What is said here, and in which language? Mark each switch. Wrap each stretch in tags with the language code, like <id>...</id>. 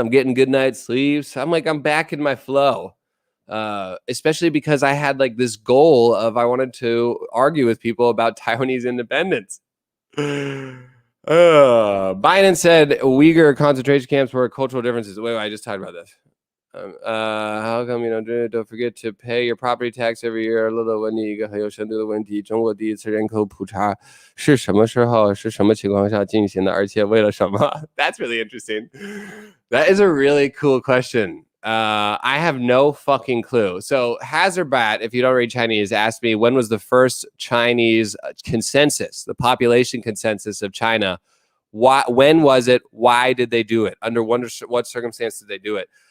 <en>I'm getting good night's sleeps. I'm back in my flow. Especially because I had like this goal of I wanted to argue with people about Taiwanese independence. Biden said Uyghur concentration camps were cultural differences. Wait, I just talked about this. How come you don't forget to pay your property tax every year?</en> <zh>乐乐问你一个很有深度的问题：中国第一次人口普查是什么时候、是什么情况下进行的？而且为了什么？</zh> <en>That's really interesting. That is a really cool question. I have no fucking clue. So Hazarbat, if you don't read Chinese, asked me when was the first Chinese consensus, the population consensus of China. When was it? Why did they do it? Under what circumstances did they do it?</en>